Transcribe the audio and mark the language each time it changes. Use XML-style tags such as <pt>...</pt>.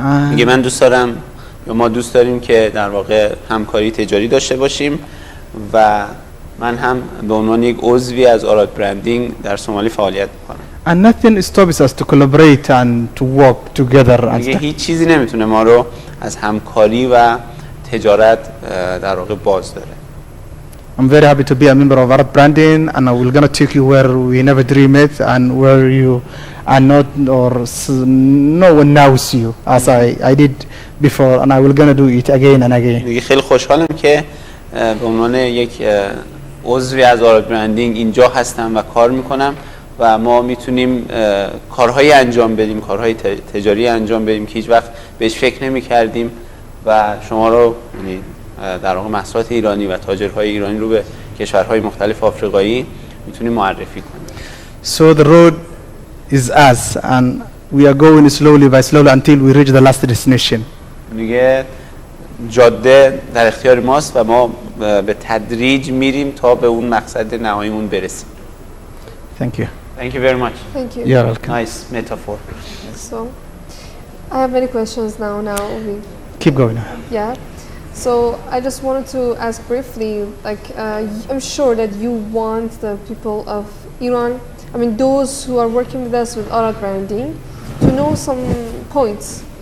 <fa>میگه من دوست دارم یا ما دوست داریم که در واقع همکاری تجاری داشته باشیم و من هم به عنوان یک عضوی از AradBranding در سومالی فعالیت میکنم.</fa> <en>And nothing stops us to collaborate and to work together.</en> <fa>میگه هیچ چیزی نمیتونه ما رو از همکاری و تجارت در واقع باز داره.</fa> <en>I'm very happy to be a member of AradBranding and I will gonna take you where we never dream it and where you are not or no one knows you as I did before and I will gonna do it again and again.</en> <fa>دیگه خیلی خوشحالم که به عنوان یک عضوی از آراد برندینگ اینجا هستم و کار میکنم و ما میتونیم کارهایی انجام بدیم، کارهای تجاری انجام بدیم که هیچ وقت بهش فکر نمی کردیم و شما رو یعنی در واقع محصولات ایرانی و تاجرهای ایرانی رو به کشورهای مختلف آفریقایی میتونیم معرفی کنیم.</fa> <en>So the road is us and we are going slowly by slowly until we reach the last destination.</en> <fa>میگه جاده در اختیار ماست و ما به تدریج میریم تا به اون مقصد نهاییمون برسیم.</fa> <en>Thank you. Thank you very much. Thank you. You're welcome. Nice metaphor. So, I have many questions now. Keep going. Yeah. So I just wanted to ask briefly, like I'm sure that you want the people of Iran, I mean those who are working with us with AradBranding, to know some points.</en>